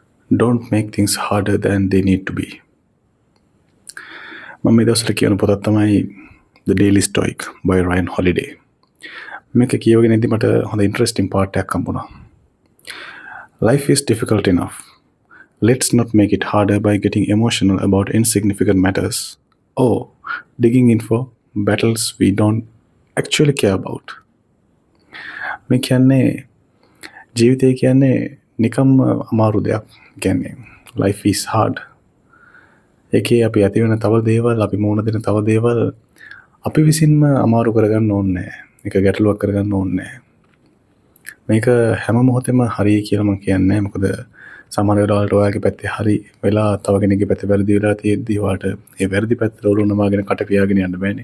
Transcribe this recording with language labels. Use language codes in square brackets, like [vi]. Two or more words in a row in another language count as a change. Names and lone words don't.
[en] don't make things harder than they need to be. [si] මම මේ දවස්වල කියන පොතක් තමයි The Daily Stoic by Ryan Holiday. මේක කියවගෙන ඉඳි මට හොඳ [en] interesting part [si] එකක් හම්බුණා. [en] Life is difficult enough. Let's not make it harder by getting emotional about insignificant matters or digging in for battles we don't actually care about. [si] මේ කියන්නේ ජීවිතය කියන්නේ නිකම්ම අමාරු දෙයක්. කියන්නේ [en] life is hard. [si] ඒකේ අපි ඇති වෙන තව දේවල්, අපි මුහුණ දෙන තව දේවල් අපි විසින්ම අමාරු කරගන්න ඕනේ නැහැ. මේක ගැටලුවක් කරගන්න ඕනේ නැහැ. මේක හැම මොහොතෙම හරි කියලා මම කියන්නේ නැහැ. මොකද සමහර වෙලාවලට ඔයාගේ පැත්තේ හරි වෙලා තව කෙනෙක්ගේ පැත්තේ වැරදි වෙලා තියෙද්දි ඔයාට ඒ වැරදි පැත්තට ඔලුව නමාගෙන කට පියාගෙන යන්න බෑනේ.